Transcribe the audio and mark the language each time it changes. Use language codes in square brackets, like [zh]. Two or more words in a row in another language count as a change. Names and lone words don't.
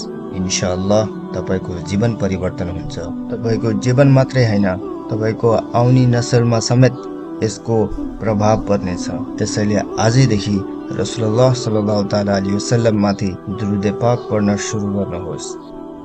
[ne] इन्शाअल्लाह तपाईको जीवन परिवर्तन हुन्छ। तपाईको जीवन मात्रै हैन, तपाईको आउने नसलमा समेत यसको प्रभाव पर्नेछ। त्यसैले आजैदेखि [ar] رسول الله صلى الله تعالى عليه وسلم [ne] माथि [ur] درود پاک [ne] पढ्न सुरु गर्नुहोस्।